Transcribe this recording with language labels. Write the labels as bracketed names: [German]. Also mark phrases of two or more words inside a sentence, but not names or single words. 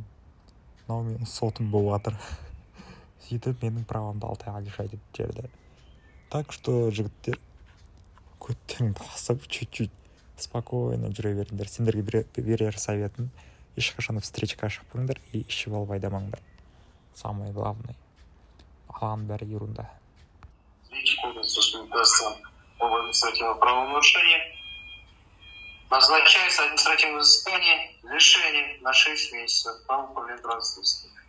[Kazakh] Мынау менің сотым болып жатыр. Сөйтіп менің правамды 6 айға лишайды деп жерді. Так что жігіттер көттеріңді басып, [Russian] чуть-чуть спокойно [Kazakh] жүре беріңдер. Сендерге берер советім, ешқашан встречаға шықпаңдар и ішіп алып айдамаңдар. [Russian] Самое главное. [Kazakh] Алған бәрі ерунда. [Russian] Кодекса свидетельства об административном правонарушении назначается административное взыскание лишения на 6 месяцев права управления транспортом.